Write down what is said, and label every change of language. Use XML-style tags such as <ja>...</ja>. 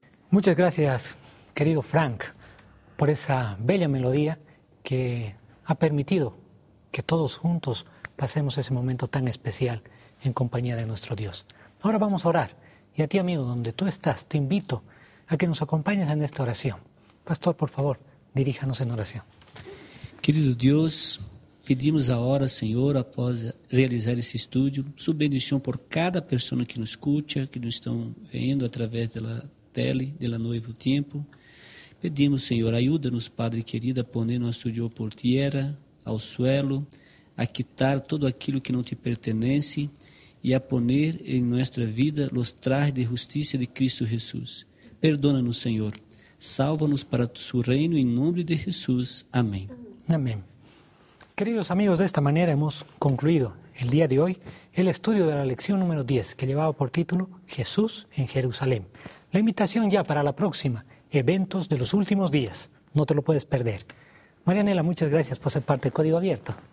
<es>muchas gracias, querido Frank, por esa bella melodía que ha permitido que todos juntos pasemos ese momento tan especial en compañía de nuestro Dios. Ahora vamos a orar, y a ti, amigo, donde tú estás, te invito a que nos acompañes en esta oración. Pastor, por favor, diríjanos en oración. Querido Dios, pedimos ahora, Señor,</es> <pt>após realizar esse estudo, sua bendição por cada pessoa que nos escuta, que nos estão vendo através da tele, do novo tempo. Pedimos, Senhor, ajuda-nos, Padre querido, a pôr nosso Deus por terra, ao suelo, a quitar todo aquilo que não te pertence e a pôr em nossa vida os trajes de justiça de Cristo Jesus. Perdona-nos, Senhor. Salva-nos para o seu reino, em nome de Jesus. Amém. Amém.</pt> <es>Queridos amigos, desta maneira, hemos concluído el día de hoy el estudio de la lección número 10, que llevaba por título Jesús en Jerusalén. La invitación ya para la próxima, eventos de los últimos días. No te lo puedes perder. Marianela, muchas gracias por ser parte de Código Abierto.</es>